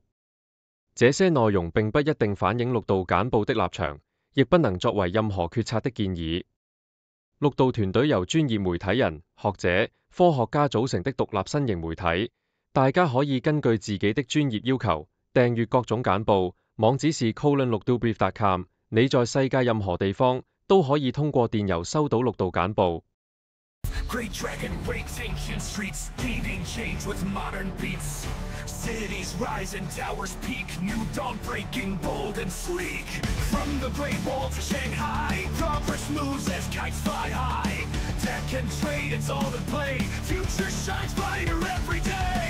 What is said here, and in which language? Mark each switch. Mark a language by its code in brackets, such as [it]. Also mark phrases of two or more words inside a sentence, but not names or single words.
[zh] 這些內容並不一定反映綠道簡報的立場，亦不能作為任何決策的建議。綠道團隊由專業媒體人、學者、 科學家組成的獨立新型媒體。大家可以根據自己的專業要求訂閱各種簡報，網址是 colon6dobrief.com。你在世界任何地方都可以通過電郵收到6道簡報。 [en] Great dragon rakes ancient streets, leading change with modern beats. Cities rise and towers peak, new dawn breaking bold and sleek. From the Great Wall to Shanghai, progress moves as kites fly high. Tech and trade, it's all in play, future shines brighter every day.